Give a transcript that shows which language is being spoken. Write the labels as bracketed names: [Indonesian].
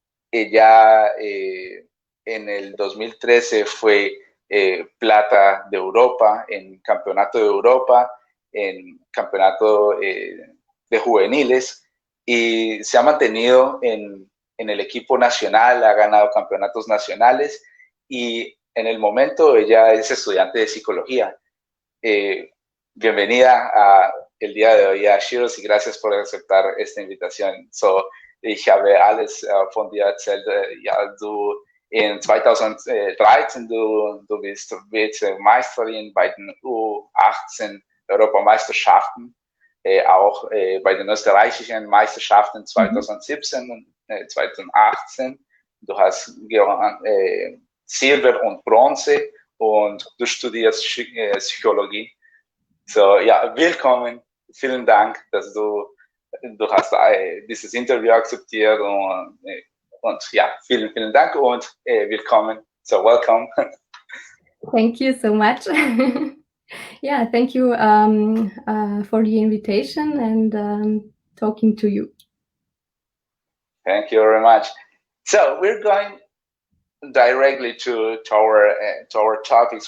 [Spanish] Ella en el 2013 fue plata de Europa, en campeonato de Europa, en campeonato de juveniles, y se ha mantenido en el equipo nacional, ha ganado campeonatos nacionales, y en el momento ella es estudiante de psicología. Bienvenida el día de hoy a Sheroes y gracias por aceptar esta invitación. [German] Ich habe alles von dir erzählt. Ja, du in 2013, du bist Meisterin bei den U18 Europameisterschaften, auch bei den österreichischen Meisterschaften 2017 und 2018. Du hast gewonnen Silber und Bronze und du studierst Psychologie. So, ja, willkommen. Vielen Dank, dass du hast dieses Interview akzeptiert und ja, vielen Dank und willkommen. [English] So, welcome. Thank you so much. Yeah, thank you for the invitation and talking to you. Thank you very much. So we're going directly to our topics.